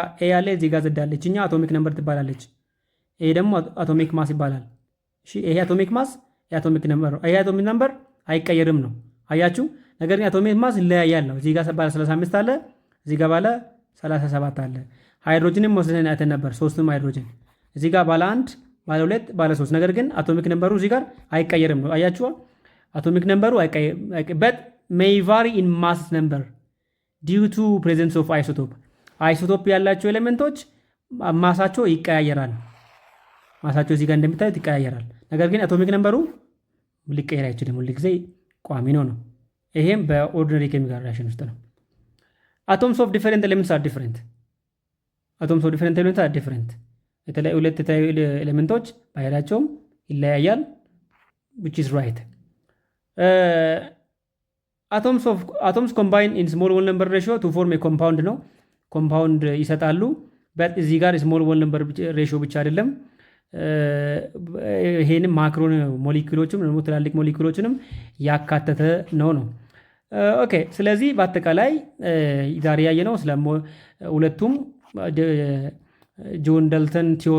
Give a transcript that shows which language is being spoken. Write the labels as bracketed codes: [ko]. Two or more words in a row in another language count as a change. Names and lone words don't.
[am] ኤ ያለ እዚህ ጋር ዘድ አለች። እኛ [en] atomic number [am] ትባላለች። ይሄ ደግሞ [en] atomic mass [am] ይባላል። እሺ ይሄ [en] atomic mass atomic number [am] ነው። ይሄ [en] atomic number [am] አይቀየርም ነው። አያችሁ። ነገር ግን [en] atomic mass [am] ይለያያል ነው። እዚህ ጋር ባለ 35 አለ፣ እዚህ ጋር ባለ 37 አለ። ሃይድሮጅንም ወስደን አይተን ነበር። ሶስቱም ሃይድሮጅን እዚህ ጋር ባለ 1 ባለ 2 ባለ 3። ነገር ግን [en] atomic number [am] እዚህ ጋር አይቀየርም ነው። አያችሁ። [en] atomic number [am] አይቀየርም [en] but may vary in mass number due to presence of [am] isotope። አይሶቶፕ ያላቸው ኤሌመንቶች ማሳቸው ይቀያየራል። ማሳቸው እዚህ ጋር እንደምታዩት ይቀያየራል። ነገር ግን [en] atomic number [am] ሊቀየር አይችልም። ሁሉ ጊዜ ቋሚ ነው። ይሄም [en] ordinary chemical reaction [am] ውስጥ ነው። [en] atoms of different elements are different። atoms of different elements are different። [am] ሁለት የተለያዩ ኤሌመንቶች ባህሪያቸውም ይለያያል [en] which is right። atoms combine in small whole number ratio to form a compound [am] ነው። ኮምፓውንድ ይሰጣሉ። እዚህ ጋር [en] small whole number ratio [am] ብቻ አይደለም፣ ይሄንም [en] macro molecules [am] ደግሞ ትላልቅ ሞሊኩሎችንም ያካተተ ነው። ኦኬ ስለዚህ በአጠቃላይ ዛሬ ያየነው ስለ ሁለቱም ጆን ዳልተን ቲዮሪ